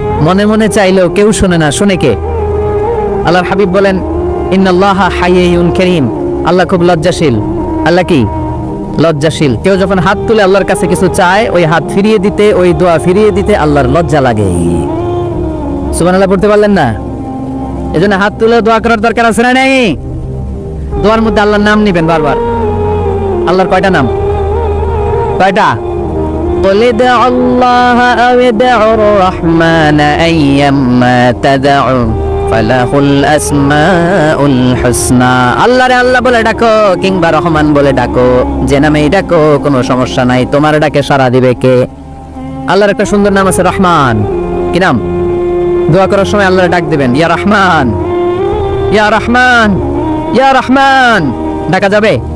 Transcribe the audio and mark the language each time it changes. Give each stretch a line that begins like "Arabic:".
Bangla: মনে মনে চাইলেও কেউ শোনে না, শোনে কে? আল্লাহর হাবিব বলেন, ইন্নাল্লাহা হাইয়ুন কারীম, আল্লাহ খুব লজ্জাশীল। আল্লাহ কি? লজ্জাশীল। কেউ যখন হাত তুলে আল্লাহর কাছে কিছু চায়, ওই হাত ফিরিয়ে দিতে, ওই দোয়া ফিরিয়ে দিতে আল্লাহর লজ্জা লাগে। সুবহানাল্লাহ পড়তে পারলেন না? এজন্য হাত তুলে দোয়া করার দরকার আছে না নাই? দোয়ার মধ্যে আল্লাহর নাম নিবেন বারবার। আল্লাহর কয়টা নাম? কয়টা?
Arabic: قل ادعوا الله أو ادعوا الرحمن أيما تدعوا فله الأسماء الحسنى।
Bangla: আল্লাহ রে আল্লাহ বলে ডাকো, কিংবা রহমান বলে ডাকো, যে নামেই ডাকো কোনো সমস্যা নাই, তোমার ডাকে সাড়া দিবে কে? আল্লাহর একটা সুন্দর নাম আছে, রহমান। কি নাম? দোয়া করার সময় আল্লাহর ডাক দিবেন, ইয়া রহমান, ইয়া রহমান, ইয়া রহমান। ডাকা যাবে?